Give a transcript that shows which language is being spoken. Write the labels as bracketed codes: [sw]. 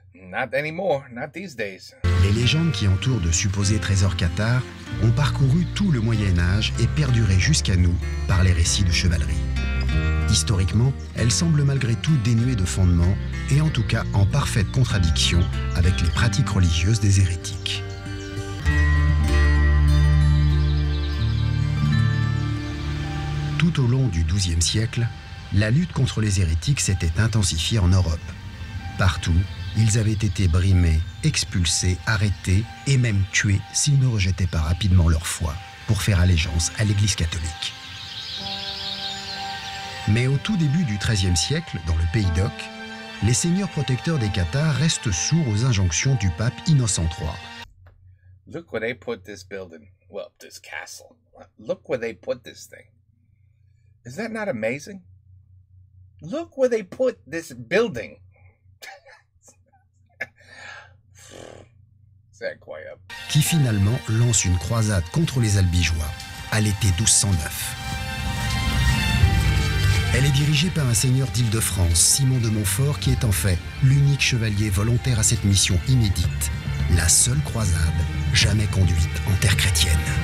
[en] Not anymore, not these days. [fr] Les légendes qui entourent de supposés trésors cathares ont parcouru tout le Moyen-Âge et perduré jusqu'à nous par les récits de chevalerie. Historiquement, elles semblent malgré tout dénuées de fondement et en tout cas en parfaite contradiction avec les pratiques religieuses des hérétiques. Tout au long du XIIe siècle, la lutte contre les hérétiques s'était intensifiée en Europe. Partout, ils avaient été brimés, expulsés, arrêtés et même tués s'ils ne rejetaient pas rapidement leur foi pour faire allégeance à l'Église catholique. Mais au tout début du XIIIe siècle, dans le Pays d'Oc, les seigneurs protecteurs des Cathares restent sourds aux injonctions du pape Innocent III. [en] Look where they put this building. Well, this castle. Look where they put this thing. Is that not amazing? Look where they put this building. [fr] C'est incroyable. Qui finalement lance une croisade contre les Albigeois à l'été 1209. Elle est dirigée par un seigneur d'Île-de-France, Simon de Montfort, qui est en fait l'unique chevalier volontaire à cette mission inédite, la seule croisade jamais conduite en terre chrétienne.